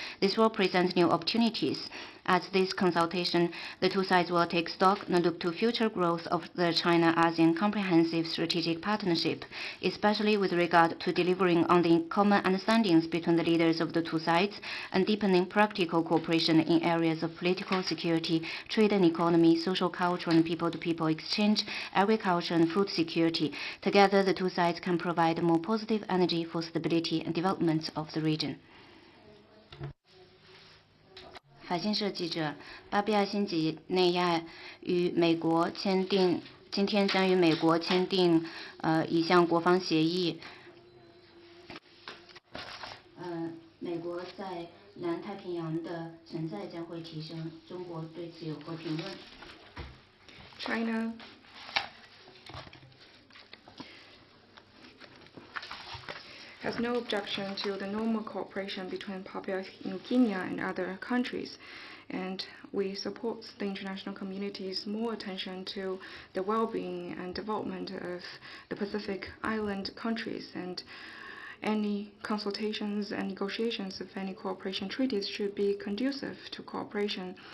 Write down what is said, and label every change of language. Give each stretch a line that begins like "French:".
English: This will present new opportunities. At this consultation, the two sides will take stock and look to future growth of the China-ASEAN Comprehensive Strategic Partnership, especially with regard to delivering on the common understandings between the leaders of the two sides and deepening practical cooperation in areas of political security, trade and economy, social culture and people-to-people exchange, agriculture and food security. Together, the two sides can provide more positive energy for stability and development of the region.
Chinese: 法新社记者，巴布亚新几内亚与美国签订，今天将与美国签订一项国防协议。美国在南太平洋的存在将会提升，中国对此有何评论
English: ？China has no objection to the normal cooperation between Papua New Guinea and other countries, and we support the international community's more attention to the well-being and development of the Pacific Island countries, and any consultations and negotiations of any cooperation treaties should be conducive to cooperation.